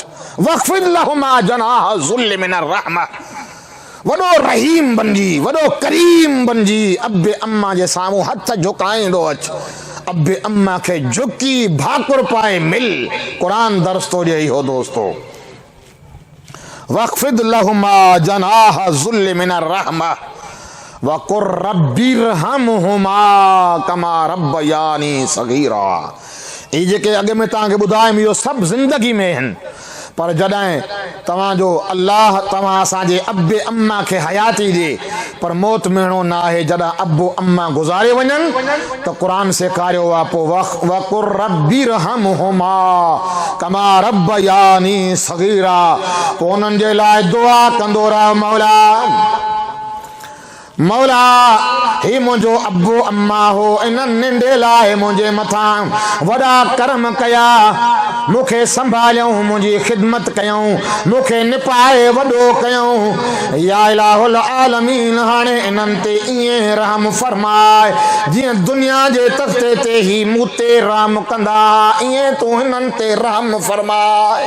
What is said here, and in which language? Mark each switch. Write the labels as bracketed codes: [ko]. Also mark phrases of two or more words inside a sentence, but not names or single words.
[ar] واخفض لهما جناح الذل من الرحمة, [sd] वॾो रहीम बणिजी, वॾो करीम बणिजी अब्बे अम्मा जे साम्हूं हथ झुकाईंदो अच, अब्बे अम्मा खे झुकी भाकुर पाए मिल। कुरान दर्स तो ॾे इहो दोस्तो, [ar] واخفض لهما جناح الذل من الرحمة وقل رب ارحمهما كما ربياني صغيرا. [sd] ये जेके अॻे में तव्हांखे ॿुधायमि इहो सभु ज़िंदगी में आहिनि, पर जॾहिं तव्हांजो अल्लाह तव्हां असांजे अब्बे अम्मा खे हयाती ॾे, पर मौत मिलणो न आहे, जॾहिं अब्बो अम्मा गुज़ारे वञनि त क़ुरान सेखारियो आहे पोइ [ar] وقل رب ارحمهما كما ربياني صغيرا, [sd] पोइ उन्हनि जे लाइ दुआ कंदो रह, मौला मौला ही मुंहिंजो अब्बो अम्मा हो, इन्हनि निंडे लाइ मुंहिंजे मथां वॾा कर्म कया, मूंखे संभालियऊं, मुंहिंजी ख़िदमत कयऊं, मूंखे निपाए वॾो कयऊं, [ar] يا إله العالمين [sd] हाणे इन्हनि ते ईअं रहम फरमाए जीअं दुनिया जे तख़्ते ते ही मूं ते रहम कंदा, ईअं तूं हिननि ते रहम फरमाए।